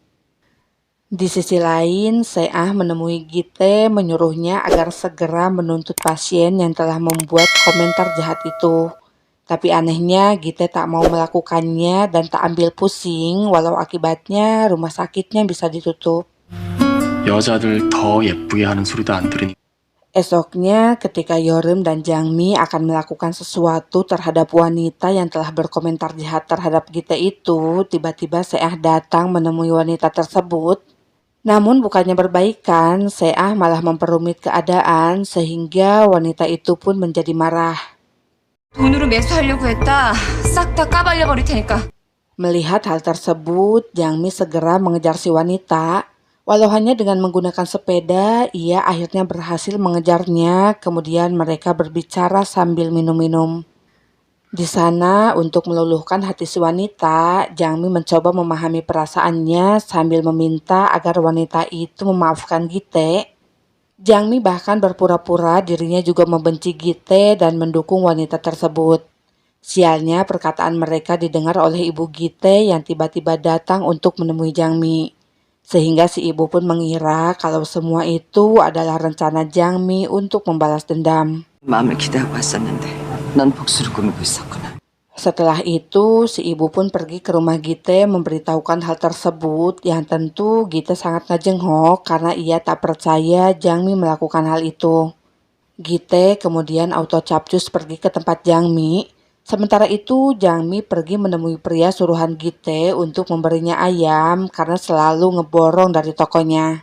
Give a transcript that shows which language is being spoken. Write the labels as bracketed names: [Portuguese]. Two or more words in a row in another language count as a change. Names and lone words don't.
[Indonesian] Di sisi lain, Seah menemui Gite menyuruhnya agar segera menuntut pasien yang telah membuat komentar jahat itu. Tapi anehnya Gite tak mau melakukannya dan tak ambil pusing walau akibatnya rumah sakitnya bisa ditutup. [Korean] 여자들 더 예쁘게 하는 소리도 안 들으니 [Indonesian] Esoknya ketika Yorem dan Jangmi akan melakukan sesuatu terhadap wanita yang telah berkomentar jahat terhadap Gite itu, tiba-tiba Seah datang menemui wanita tersebut. Namun bukannya berbaikan, Seah malah memperumit keadaan sehingga wanita itu pun menjadi marah. [Korean] 돈으로 매수하려고 했다. 싹 다 까발려버릴 테니까. [Indonesian] Melihat hal tersebut, Jangmi segera mengejar si wanita. Walau hanya dengan menggunakan sepeda, ia akhirnya berhasil mengejarnya, kemudian mereka berbicara sambil minum-minum. Di sana, untuk meluluhkan hati si wanita, Jangmi mencoba memahami perasaannya sambil meminta agar wanita itu memaafkan Gite. Jangmi bahkan berpura-pura dirinya juga membenci Gite dan mendukung wanita tersebut. Sialnya perkataan mereka didengar oleh ibu Gite yang tiba-tiba datang untuk menemui Jangmi. Sehingga si ibu pun mengira kalau semua itu adalah rencana Jangmi untuk membalas dendam. [Korean] 마음을 기대하고 왔었는데 넌 복수를 꾸미고 있었구나. [Indonesian] Setelah itu, si ibu pun pergi ke rumah Gite memberitahukan hal tersebut yang tentu Gite sangat ngejenghok karena ia tak percaya Jangmi melakukan hal itu. Gite kemudian auto capcus pergi ke tempat Jangmi. Sementara itu, Jangmi pergi menemui pria suruhan Gite untuk memberinya ayam karena selalu ngeborong dari tokonya.